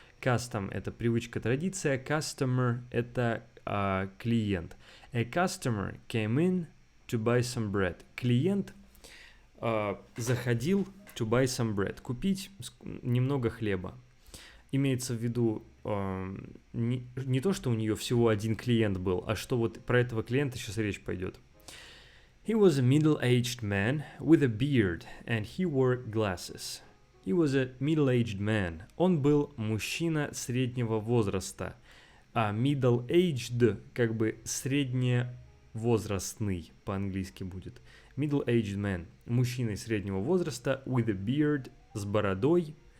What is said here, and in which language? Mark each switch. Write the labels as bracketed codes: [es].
[ru] Custom – это привычка, традиция. Customer – это клиент. [en] A customer came in to buy some bread. [ru] Клиент заходил [en] to buy some bread. [ru] Купить немного хлеба. Имеется в виду не то, что у нее всего один клиент был, а что вот про этого клиента сейчас речь пойдет. [en] He was a middle-aged man with a beard, and he wore glasses. He was a middle-aged man. [ru] Он был мужчина среднего возраста. А middle-aged, как бы средневозрастный по-английски будет. [en] Middle-aged man. [ru] Мужчина среднего возраста [en] with a beard, [ru] с бородой.